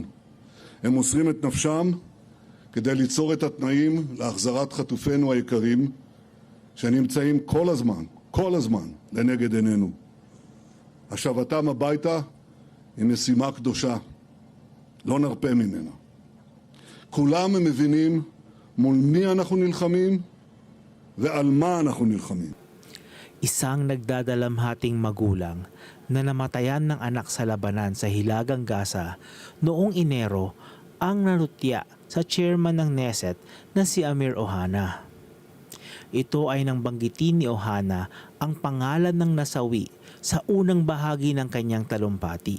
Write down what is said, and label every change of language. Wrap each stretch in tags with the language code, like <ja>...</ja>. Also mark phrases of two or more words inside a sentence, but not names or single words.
<he>הם מוסרים את נפשם כדי ליצור את התנאים להחזרת חטופינו היקרים, שנמצאים כל הזמן לנגד עינינו. השבתם הביתה היא משימה קדושה. לא נרפה ממנה. כולם מבינים מול מי אנחנו נלחמים ועל מה אנחנו nilhamin.</he> <tl>Isang nagdadalamhating magulang na namatayan ng anak sa labanan sa Hilagang Gaza noong Enero ang narutya sa chairman ng NESET na si Amir Ohana. Ito ay nang banggitin ni Ohana ang pangalan ng nasawi sa unang bahagi ng kanyang talumpati.</tl>